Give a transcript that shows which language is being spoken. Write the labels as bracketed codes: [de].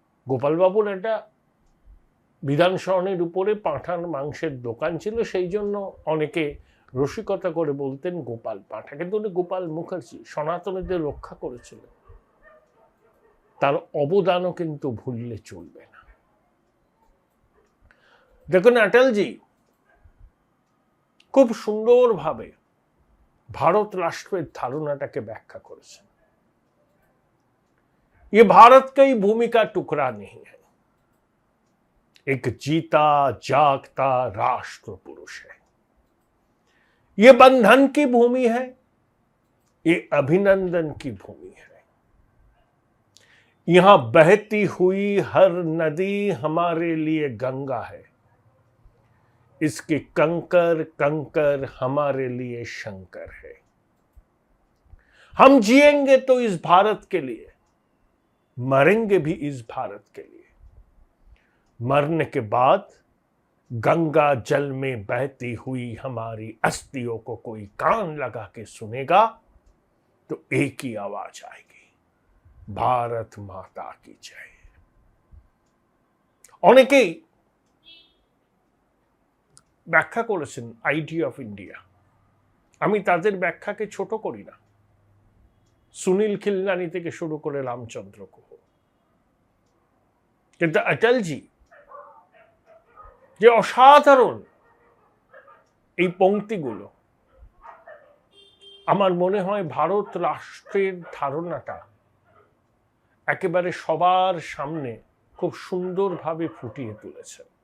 [bn] গোপালবাবুর একটা বিধান সরণের উপরে পাঁঠার মাংসের দোকান ছিল, সেই জন্য অনেকে রসিকতা করে বলতেন গোপাল পাঁঠা, কিন্তু উনি গোপাল মুখার্জি সনাতনীদের রক্ষা করেছিলেন। তার অবদানও কিন্তু ভুললে চলবে না। দেখুন, অটলজি খুব সুন্দরভাবে ভারত রাষ্ট্রের ধারণাটাকে ব্যাখ্যা করেছেন। [hi] ये भारत की भूमिका टुकड़ा नहीं है, एक जीता जागता राष्ट्र पुरुष है। ये बंधन की भूमि है, ये अभिनंदन की भूमि है। यहां बहती हुई हर नदी हमारे लिए गंगा है, इसके कंकर कंकर हमारे लिए शंकर है। हम जिएंगे तो इस भारत के लिए, मरेंगे भी इस भारत के लिए। मरने के बाद गंगा जल में बहती हुई हमारी अस्थियों को कोई कान लगा के सुनेगा तो एक ही आवाज आएगी, भारत माता की जय। [bn] অনেকেই ব্যাখ্যা করেছেন আইডিয়া অফ ইন্ডিয়া। আমি তাদের ব্যাখ্যাকে ছোট করি না। সুনীল খিলনানি থেকে শুরু করে রামচন্দ্র গুহ। কিন্তু অটলজি যে অসাধারণ এই পংক্তিগুলো, আমার মনে হয় ভারত রাষ্ট্রের ধারণাটা একেবারে সবার সামনে খুব সুন্দরভাবে ফুটিয়ে তুলেছে।